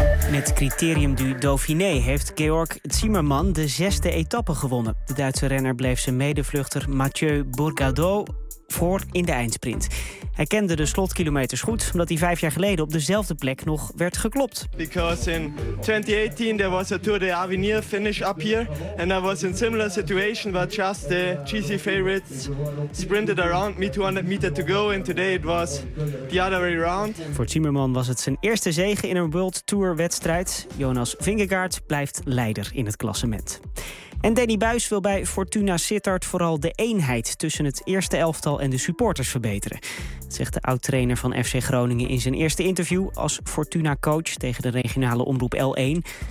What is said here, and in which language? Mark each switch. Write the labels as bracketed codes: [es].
[nl] Met Criterium du Dauphiné heeft Georg Zimmermann de zesde etappe gewonnen. De Duitse renner bleef zijn medevluchter Mathieu Bourgadeau voor in de eindsprint. Hij kende de slotkilometers goed, omdat hij 5 jaar geleden op dezelfde plek nog werd geklopt. [en] Because in 2018 there was a Tour de Avenir finish up here. And I was in similar situation, but just the GC favorites sprinted around me 200 meter to go. And today it was the other way around. [nl] Voor Zimmermann was het zijn eerste zege in een World Tour wedstrijd. Jonas Vingegaard blijft leider in het klassement. En Danny Buijs wil bij Fortuna Sittard vooral de eenheid tussen het eerste elftal en de supporters verbeteren. Dat zegt de oud-trainer van FC Groningen in zijn eerste interview als Fortuna-coach tegen de regionale omroep L1.